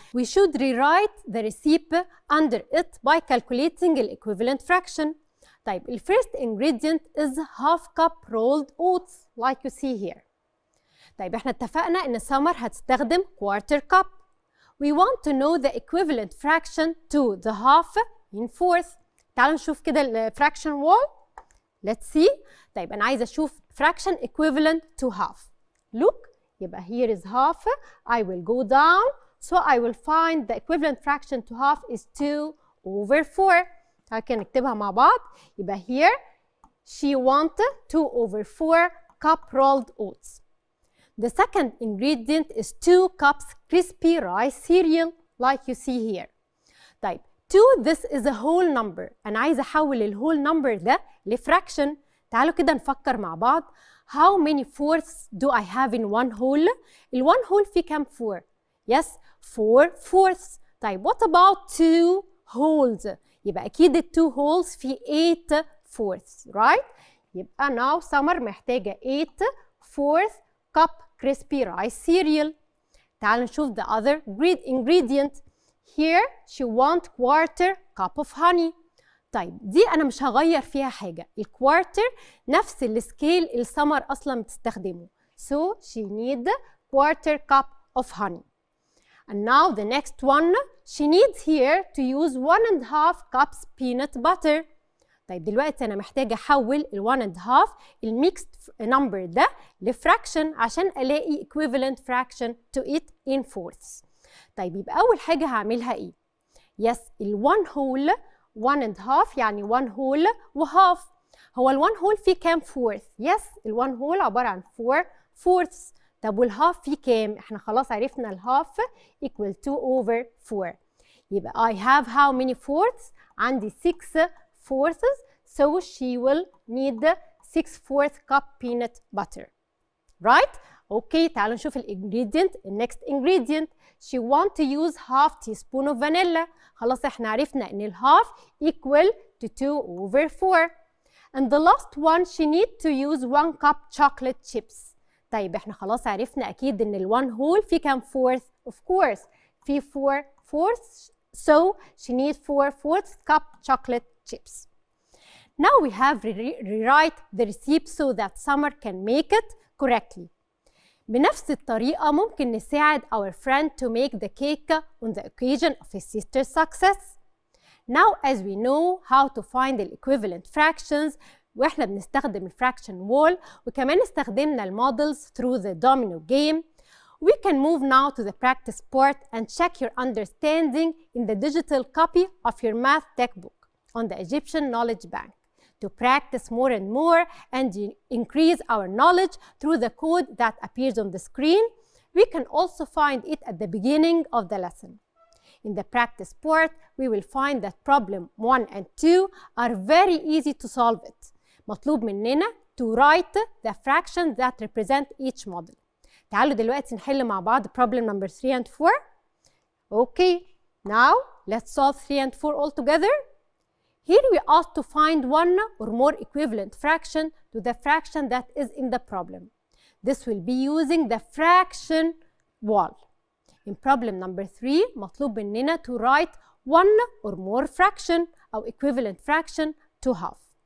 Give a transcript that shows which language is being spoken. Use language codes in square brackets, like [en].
[en] We should rewrite the recipe under it by calculating the equivalent fraction. طيب ال first ingredient is half cup rolled oats like you see here. [ar] طيب احنا اتفقنا ان سمر هتستخدم [en] quarter cup. We want to know the equivalent fraction to the half in fourth. [ar] تعالوا نشوف كده ال fraction wall. [en] Let's see. [ar] طيب أنا عايزة أشوف [en] fraction equivalent to half. Look, يبقى here is half. I will go down. So I will find the equivalent fraction to half is 2 over 4. [ar] هكذا نكتبها مع بعض. [en] يبقى here she wanted 2 over 4 cup rolled oats. The second ingredient is 2 cups crispy rice cereal like you see here. طيب 2 this is a whole number. [ar] أنا عايزة أحول ال [en] whole number [ar] ده لفراكشن. تعالوا كده نفكر مع بعض. [en] How many fourths do I have in one whole? ال one whole [ar] فيه كام [en] 4؟ Yes, 4 fourths. طيب what about 2 wholes؟ [ar] يبقى أكيد ال [en] 2 wholes فيه 8 fourths, right؟ يبقى now [ar] سمر محتاجة [en] 8 fourth cup crispy rice cereal. تعالوا نشوف the other ingredient. Here she want quarter cup of honey. [ar] طيب دي أنا مش هغير فيها حاجة. الكوارتر نفس السكيل اللي سمر أصلا بتستخدمه. [en] So she need quarter cup of honey. And now the next one, she needs here to use 1.5 cups peanut butter. [ar] طيب دلوقتي أنا محتاجة أحول ال 1.5 الميكست نمبر ده لفراكشن عشان ألاقي [en] equivalent fraction to it in fourths. [ar] طيب يبقى أول حاجة هعملها إيه؟ Yes, ال 1 whole 1.5 يعني 1 whole وhalf. هو ال 1 whole فيه كام fourth؟ Yes, ال 1 whole عبارة عن 4 fourths. طب والhalf فيه كام؟ إحنا خلاص عرفنا الhalf [en] equal 2 over 4. يبقى I have how many fourths؟ عندي 6 fourths. So she will need 6/4 cup peanut butter. Right? [ar] Okay, تعالوا نشوف ال ingredient. [en] The next ingredient. She want to use half teaspoon of vanilla. [ar] خلاص احنا عرفنا ان ال half [en] equal to 2 over 4. And the last one she need to use 1 cup chocolate chips. [ar] طيب احنا خلاص عرفنا اكيد ان ال 1 whole في كام fourth؟ [en] Of course [ar] في 4 fourths. [en] So she needs 4/4 cup chocolate chips. Now we have rewrite the recipe so that Summer can make it correctly. [ar] بنفس الطريقة ممكن نساعد [en] our friend to make the cake on the occasion of his sister's success. Now as we know how to find the equivalent fractions [ar] واحنا بنستخدم الفراكشن [en] wall [ar] وكمان استخدمنا المودلز [en] through the domino game, we can move now to the practice part and check your understanding in the digital copy of your math textbook on the Egyptian Knowledge Bank. To practice more and more and increase our knowledge through the code that appears on the screen, we can also find it at the beginning of the lesson. In the practice part, we will find that problem 1 and 2 are very easy to solve it. [ar] مطلوب مننا [en] to write the fractions that represent each model. [ar] تعالوا دلوقتي نحل مع بعض [en] problem number 3 and 4. Okay, now let's solve 3 and 4 all together. Here we ask to find one or more equivalent fraction to the fraction that is in the problem. This will be using the fraction wall. In problem number 3, [ar] مطلوب مننا [en] to write one or more fraction أو equivalent fraction to half.